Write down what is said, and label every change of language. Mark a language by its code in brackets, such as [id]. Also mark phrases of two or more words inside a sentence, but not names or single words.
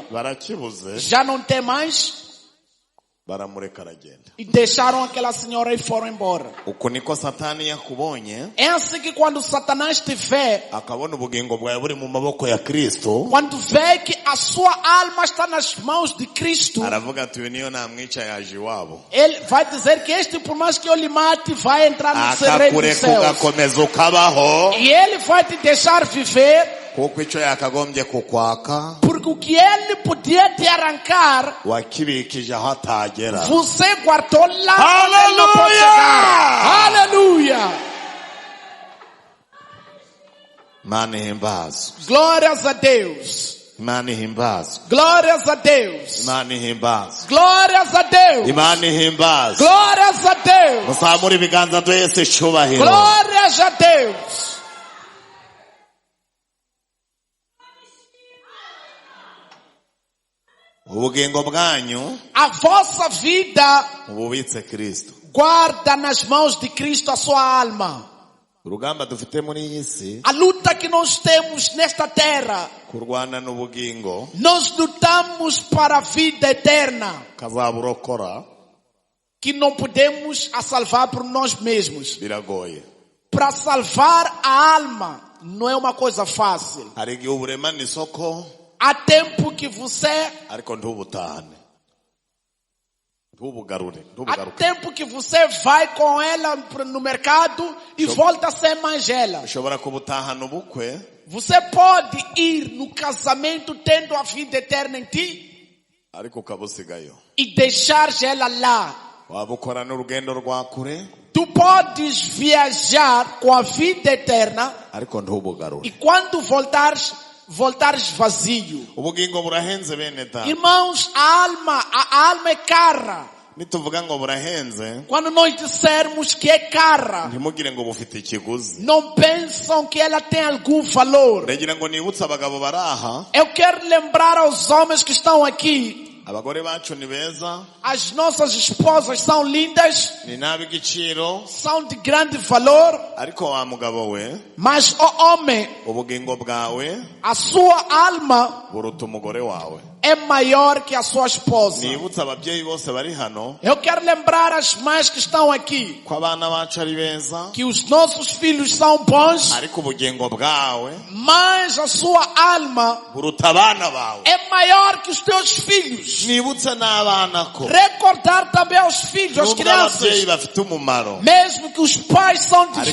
[rw] barakibuze, [pt] já não tem mais [rw] baramureka aragenda. [pt] e deixaram aquela senhora e foram embora. [rw] Uko niko Satani yakubonye, [pt] É assim que quando Satanás te vê, [rw] akabona ubugingo bwawe buri mu maboko ya Kristo, [pt] quando vê que a sua alma está nas mãos de Cristo, [rw] aravuga ati uyu niyo namwica yaje iwabo. [pt] ele vai dizer que este, por mais que eu lhe mate, vai entrar no reino dos [rw] Akakureka [pt] céus. [rw] ugakomeza ukabaho, [pt] E ele vai te deixar viver, [rw] kuko icyo yakagombye kukwaka [pt] porque o que ele podia te arrancar, [rw] wakibikije aho atagera. [pt] você guardou lá onde ele não pode chegar. Aleluia! [rw] Imana ihimbazwe, [pt] Glórias a Deus. [rw] Imana ihimbazwe, [pt] Glórias a Deus. [rw] Imana ihimbazwe, [pt] Glórias a Deus. [rw] Imana ihimbazwe. [pt] Glórias a Deus. [rw] Muzamure ibiganza twese icyubahiro. [pt] Glórias a Deus. [rw] Ubugingo bwanyu [pt] A vossa vida [rw] mububitse Kristo. [pt] guarda nas mãos de Cristo a sua alma. [rw] Urugamba dufite muri iyi si, [pt] A luta que nós temos nesta terra, [rw] kurwana n'ubugingo [pt] nós lutamos para a vida eterna, [rw] kazaburokora [pt] que não podemos a salvar por nós mesmos. [rw] biragoye. [pt] Para salvar a alma não é uma coisa fácil. [rw] Hari igihe uburemana isoko [pt] Há tempo que você, [rw] ariko ntubutahane, ntubugarure, [pt] há [rw] ntubugaruke. [pt] tempo que você vai com ela no mercado e volta sem mais ela. [rw] Ushobora kubutahana ubukwe, [pt] Você pode ir no casamento tendo a vida eterna em ti [rw] ariko ukabusigayo. [pt] e deixar ela lá. [rw] Waba ukora n'urugendo rwa kure, [pt] Tu podes viajar com a vida eterna [rw] ariko ntubugarure. [pt] e quando voltares vazio. [rw] Ubugingo burahenze bene data. [pt] Irmãos, a alma é cara. [rw] Nituvuga ngo burahenze, [pt] Quando nós dissermos que é cara, [rw] ntimugire ngo bufite ikiguzi. [pt] não pensam que ela tem algum valor. [rw] Ndagira ngo nibutse abagabo baraha, [pt] Eu quero lembrar aos homens que estão aqui, [rw] abagore bacu ni beza, [pt] as nossas esposas são lindas, [rw] ni n'ab'igiciro, [pt] são de grande valor, [rw] ariko wa mugabo we, [pt] mas o homem, [rw] ubugingo bwawe [pt] a sua alma [rw] buruta umugore wawe. [pt] é maior que a sua esposa. [rw] Nibutse ababyeyi bose bari hano [pt] Eu quero lembrar as mães que estão aqui, [rw] ko abana bacu ari beza, [pt] que os nossos filhos são bons, [rw] ariko ubugingo bwawe [pt] mas a sua alma [rw] buruta abana bawe. [pt] é maior que os teus filhos. [rw] Nibutse n'abana ko [pt] Recordar também aos filhos, às [rw] nubwo ababyeyi [pt] crianças, [rw] bafite umumaro, [pt] mesmo que os pais são de